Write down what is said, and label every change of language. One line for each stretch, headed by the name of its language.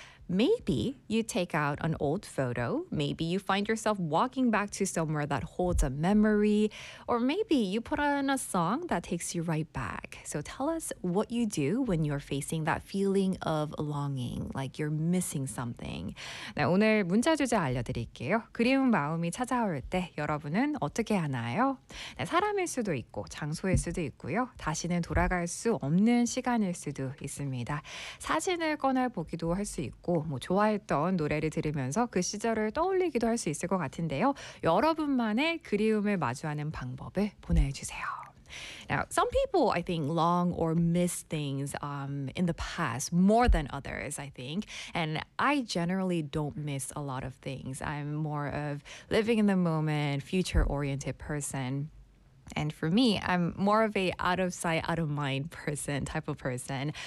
English: Maybe you take out an old photo. Maybe you find yourself walking back to somewhere that holds a memory. Or maybe you put on a song that takes you right back. So tell us what you do when you're facing that feeling of longing, like you're missing something.
Korean: 네, 오늘 문자 주제 알려드릴게요. 그리운 마음이 찾아올 때 여러분은 어떻게 하나요? 네, 사람일 수도 있고 장소일 수도 있고요. 다시는 돌아갈 수 없는 시간일 수도 있습니다. 사진을 꺼내보기도 할 수 있고 뭐 좋아했던 노래를 들으면서 그 시절을 떠올리기도 할 수 있을 것 같은데요. 여러분만의 그리움을 마주하는 방법을 보내주세요.
English: Now, some people, I think, long or miss things in the past more than others, I think. And I generally don't miss a lot of things. I'm more of living in the moment, future-oriented person. And for me, I'm more of a out of sight, out of mind person type of person.